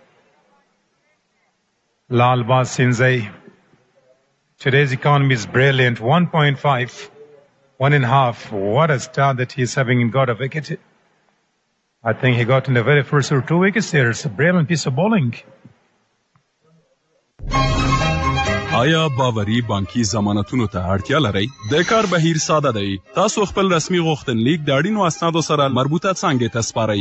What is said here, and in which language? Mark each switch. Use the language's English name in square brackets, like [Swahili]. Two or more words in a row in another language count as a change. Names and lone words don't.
[English] Lal Baz Sinzai. Today's economy is brilliant. 1.5, 1.5. What a start that he's having and got a wicket. I think he got in the very first or 2 wickets there. It's a brilliant piece of bowling. [Pashto] آیا باوري بانکي ضمانتونو ته اړتیا لرئ؟ د کار بهیر ساده دی. تاسو خپل رسمي غوښتنلیک د اړینو اسنادو سره مربوطه څانګې ته سپارئ.